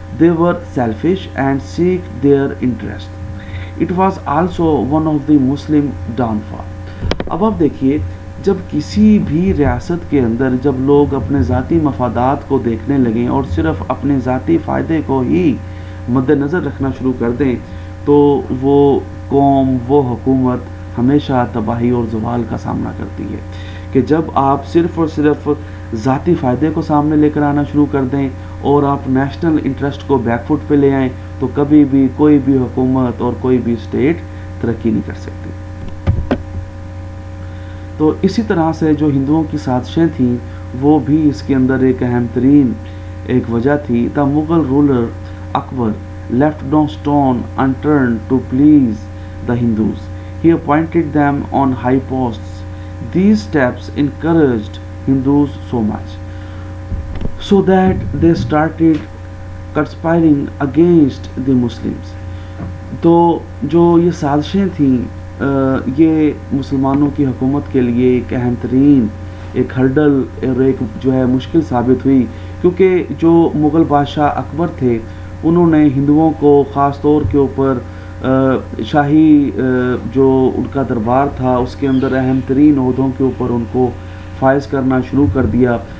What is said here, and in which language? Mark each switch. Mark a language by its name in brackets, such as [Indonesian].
[English] They were selfish and seek their interest. It was also one of the Muslim downfall. [Urdu] اب آپ دیکھیے جب کسی بھی ریاست کے اندر جب لوگ اپنے ذاتی مفادات کو دیکھنے لگیں اور صرف اپنے ذاتی فائدے کو ہی مد نظر رکھنا شروع کر دیں تو وہ قوم، وہ حکومت ہمیشہ تباہی اور زوال کا سامنا کرتی ہے. کہ جب آپ صرف اور صرف ذاتی فائدے کو سامنے لے کر آنا شروع کر دیں اور آپ نیشنل انٹرسٹ کو بیک فٹ پہ لے آئیں تو کبھی بھی کوئی بھی حکومت اور کوئی بھی اسٹیٹ ترقی نہیں کر سکتی. تو اسی طرح سے جو ہندوؤں کی سازشیں تھیں وہ بھی اس کے اندر ایک اہم ترین ایک وجہ تھی. [English] The Mughal ruler Akbar left no stone unturned to please the Hindus. He appointed them on high posts. These steps encouraged Hindus so much, so that they started conspiring against the Muslims. [Urdu] تو جو یہ سازشیں تھیں یہ مسلمانوں کی حکومت کے لیے ایک اہم ترین ایک ہرڈل اور ایک جو ہے مشکل ثابت ہوئی، کیونکہ جو مغل بادشاہ اکبر تھے انہوں نے ہندوؤں کو خاص طور کے اوپر شاہی جو ان کا دربار تھا اس کے اندر اہم ترین عہدوں کے اوپر ان کو فائز کرنا شروع کر دیا.